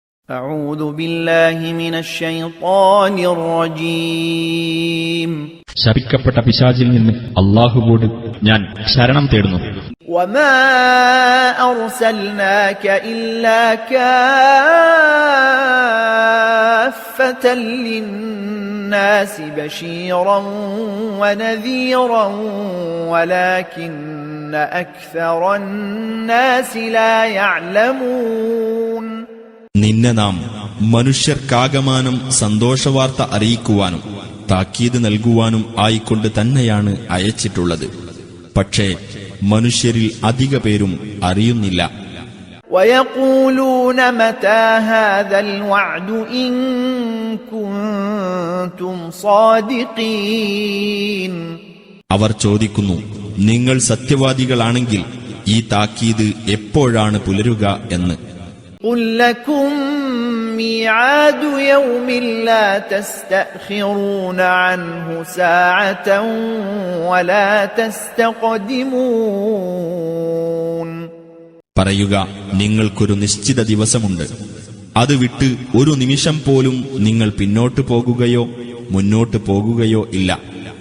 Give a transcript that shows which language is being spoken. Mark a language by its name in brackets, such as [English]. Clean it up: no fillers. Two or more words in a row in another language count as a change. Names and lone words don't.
[Arabic] أعوذ بالله من الشيطان الرجيم [Malayalam] ശപിക്കപ്പെട്ട പിശാചിൽ നിന്ന് അല്ലാഹുവോട് ഞാൻ ശരണം തേടുന്നു. [Arabic] وما أرسلناك إلا كافة للناس بشيرا ونذيرا ولكن أكثر الناس لا يعلمون. [Malayalam] നിന്നെ നാം മനുഷ്യർക്കാകമാനം സന്തോഷവാർത്ത അറിയിക്കുവാനും താക്കീത് നൽകുവാനും ആയിക്കൊണ്ട് തന്നെയാണ് അയച്ചിട്ടുള്ളത്. പക്ഷേ മനുഷ്യരിൽ അധിക പേരും അറിയുന്നില്ല. [Arabic] وَيَقُولُونَ مَتَى هَذَا الْوَعْدُ إِن كُنتُمْ صَادِقِينَ. [Malayalam] അവർ ചോദിക്കുന്നു, നിങ്ങൾ സത്യവാദികളാണെങ്കിൽ ഈ താക്കീത് എപ്പോഴാണ് പുലരുക എന്ന്. [Arabic] قُل لَّكُم مِّيعَادُ يَوْمٍ لَّا تَسْتَأْخِرُونَ عَنْهُ سَاعَةً وَلَا تَسْتَقْدِمُونَ. [Malayalam] പറയുക, നിങ്ങൾക്കൊരു നിശ്ചിത ദിവസമുണ്ട്. അത് വിട്ട് ഒരു നിമിഷം പോലും നിങ്ങൾ പിന്നോട്ടു പോകുകയോ മുന്നോട്ടു പോകുകയോ ഇല്ല.